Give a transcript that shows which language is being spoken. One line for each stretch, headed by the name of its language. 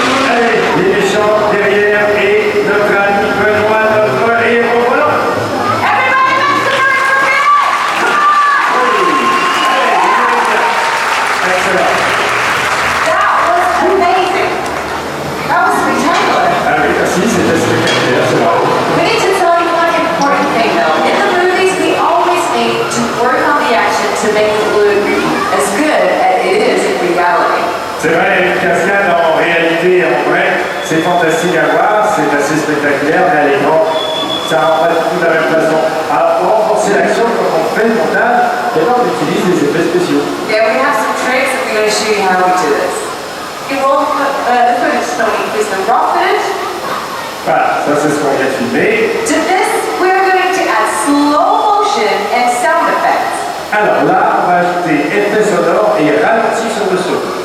French: Allez, les méchants derrière et notre ami Benoît, notre héros volant.
English: Everybody make some Excellent. That was amazing. That was spectacular.
French: Ah oui, merci, c'était spectaculaire, c'est vrai.
English: We need to tell you one important thing though. In the movies, we always need to work on the action to make it look as good as it is in reality.
French: C'est vrai, une cascade en réalité, en vrai, c'est fantastique à voir, c'est assez spectaculaire, mais à l'écran, ça rend pas du tout de la même façon. Alors, pour renforcer l'action, quand on fait le montage, eh ben, on utilise des effets spéciaux.
English: Yeah, we have some tricks and we're going to show you how we do this. Okay, well, the footage, Tony, please, the raw footage.
French: Voilà, ça c'est ce qu'on vient de filmer.
English: To this, we're going to add slow motion and sound effects.
French: Alors là, on va ajouter effet sonore et ralenti sur le saut.